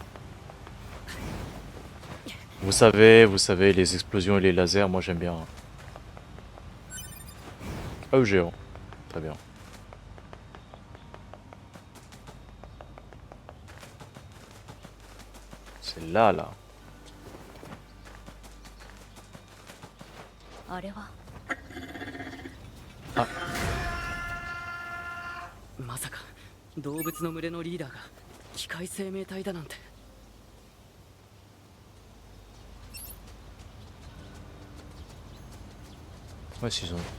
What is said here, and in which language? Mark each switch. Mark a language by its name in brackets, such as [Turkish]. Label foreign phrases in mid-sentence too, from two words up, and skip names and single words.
[French] Vous savez, les explosions et les lasers, moi j'aime bien. Ah, au géant. Très bien. C'est là, là. [Japanese] あれはまさか動物の群れのリーダーが機械生命体だなんて。 [French] Ouais, s'ils ont...